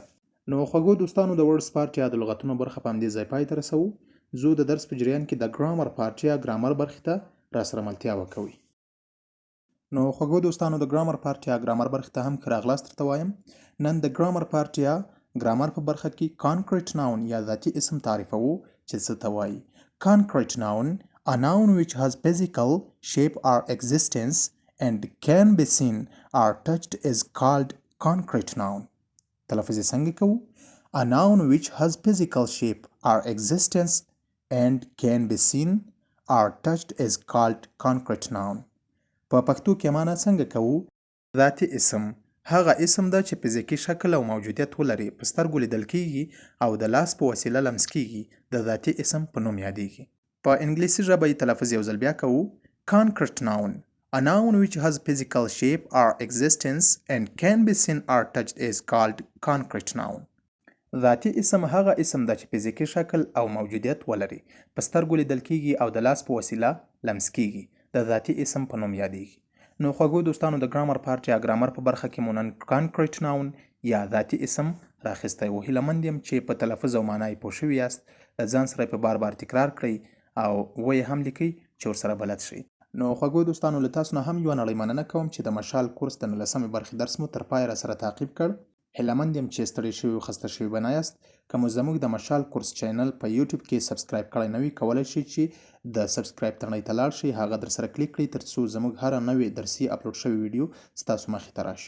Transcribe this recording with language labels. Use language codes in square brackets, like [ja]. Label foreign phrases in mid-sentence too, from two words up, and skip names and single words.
[ps] نو خوږو دوستانو د [en] words part [ps] یا د لغتونو برخه په همدې ځای پای ته رسوو. زه د درس په جریان کې د [en] grammar part [ps] یا ګرامر برخې ته را سره ملتیا وکوئ. نو خوږو دوستانو د [en] grammar part [ps] یا ګرامر برخې ته هم ښه راغلاست درته وایم. نن د [en] grammar part [ps] یا ګرامر په برخه کې [en] concrete noun [ps] یا ذاتي اسم تعریفوو چې څه ته وایي. [en] concrete noun a noun which has physical shape or existence and can be seen or touched is called concrete noun. [ps] تلفظ یې څنګه کوو؟ [en] a noun which has physical shape or existence and can be seen or touched is called concrete noun. [ps] په پښتو کې معنا څنګه کوو؟ ذاتي اسم هغه اسم ده چې فزیکي شکل او موجودیت ولري، په سترګو لیدل کیږي او د لاس په وسیله لمس کیږي، د ذاتي اسم په نوم یادیږي. په انګلیسي ژبه یې تلفظ یو ځل بیا کوو. [en] concrete noun a noun which has physical shape or existence and can be seen or touched is called concrete noun. [ps] ذاتي اسم هغه اسم ده چې فزیکي شکل او موجودیت ولري، په سترګو لیدل کیږي او د لاس په وسیله لمس کیږي، د ذاتي اسم په نوم یادیږي. نو خوږو دوستانو د [en] grammar part [ps] یا ګرامر په برخه کې مو نن [en] concrete noun [ps] یا ذاتي اسم راخیستی و. هیله مند یم چې په تلفظ او معنا یې پوه شوي یاست. له ځان سره یې په بار بار تکرار کړئ او ویې هم لیکئ چې ورسره بلد شئ. نو خوږو دوستانو له تاسو نه هم یوه نړۍ مننه کوم چې د مشال کورس د 19مې برخې درس مو تر پایه راسره تعقیب کړ. هیله مند یم چې ستړي شوي او خسته شوي به نه یاست. که مو زموږ د مشال کورس چینل په یوټیوب کې سبسکرایب کړی نه وي، کولی شئ چې د سبسکرایب تڼۍ ته لاړ شئ، هغه در سره کلیک کړئ تر څو زموږ هره نوې درسي اپلوډ شوې ویډیو ستاسو مخې ته راشي.